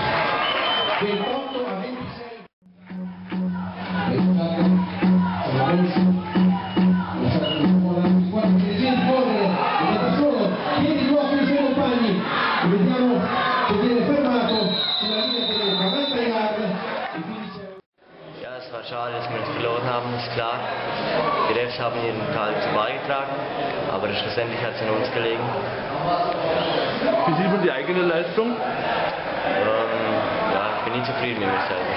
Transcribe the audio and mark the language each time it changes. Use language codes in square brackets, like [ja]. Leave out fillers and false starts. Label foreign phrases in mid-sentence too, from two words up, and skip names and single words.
[it] 28-26. Vediamo che viene fermato sulla linea delle 90 yard. [de] Ja, es war schade, dass wir das verloren haben, ist klar. Die Refs haben ihren Teil dazu beigetragen, aber schlussendlich hat es an uns gelegen. Wie sieht man die eigene Leistung? Ja, ich bin nicht zufrieden mit mir selber.